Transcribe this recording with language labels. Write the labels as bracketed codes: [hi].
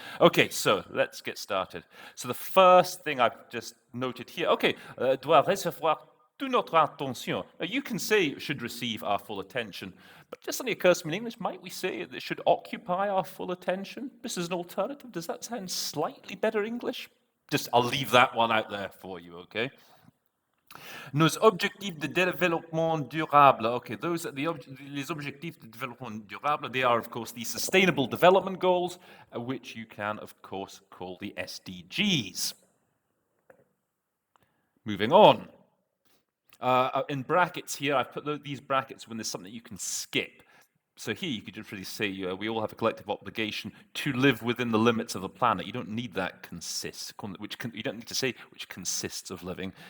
[en] Okay, so let's get started. So the first thing I've just noted here, [fr] doit recevoir toute notre attention. [en] Now, you can say it should receive our full attention, but just suddenly occurs to me in English, might we say it should occupy our full attention? This is an alternative. Does that sound slightly better English? I'll leave that one out there for you, okay? [fr] Nos objectifs de développement durable. [en] Okay, those are [fr] les objectifs de développement durable. [en] They are, of course, the Sustainable Development Goals, which you can, of course, call the SDGs. Moving on. In brackets here, I've put these brackets when there's something you can skip. So here you could just really say we all have a collective obligation to live within the limits of the planet. You don't need that you don't need to say which consists of living.